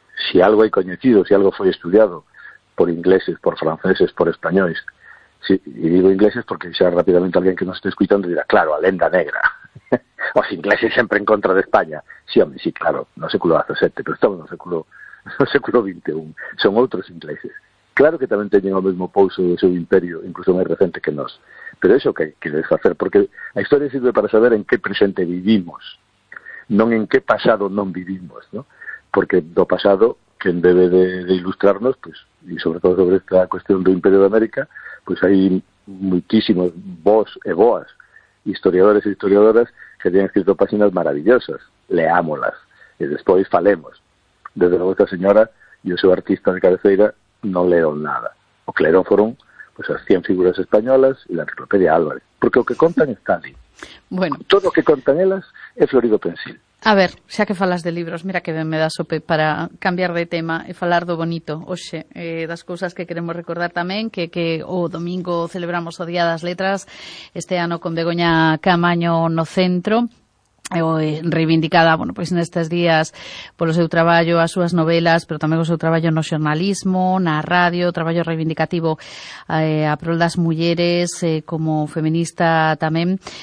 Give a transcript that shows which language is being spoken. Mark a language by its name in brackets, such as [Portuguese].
[Galician] Si algo hai coñecido, si algo foi estudiado por ingleses, por franceses, por españoles. [Spanish] Sí, y digo ingleses porque ya rápidamente alguien que nos esté escuchando dirá, claro, a lenda negra. Los ingleses siempre en contra de España. Sí, hombre, sí, claro, [Galician] no século XVII, [Spanish] pero estamos en el siglo XXI. Son otros ingleses. Claro que también tienen el mismo pouso de su imperio, incluso más reciente que nos. Pero eso que quieres hacer, porque la historia sirve para saber en qué presente vivimos, no en qué pasado no vivimos, ¿no? Porque lo pasado, quien debe de ilustrarnos, pues, y sobre todo sobre esta cuestión del Imperio de América, pues hay muchísimos [Galician] vos e boas, historiadores e historiadoras, [Spanish] que tienen escrito páginas maravillosas. Leámoslas y después falemos. Desde luego, esta señora, yo soy artista de cabeceira, no leo nada. [Galician] O que leeron [Spanish] fueron [Galician] pues as 100 figuras españolas e a enciclopedia Álvarez, porque o que contan está ali. Bueno, todo o que contan elas é florido pensil. A ver, xa que falas de libros, mira que ben me das o pe para cambiar de tema e falar do bonito. Oxe, das cousas que queremos recordar tamén, que o domingo celebramos o Día das Letras, este ano con Begoña Caamaño no centro, reivindicada, bueno, pois nestes días polo seu traballo, as súas novelas, pero tamén o seu traballo no xornalismo, na radio, o traballo reivindicativo a prol das mulleres, como feminista tamén.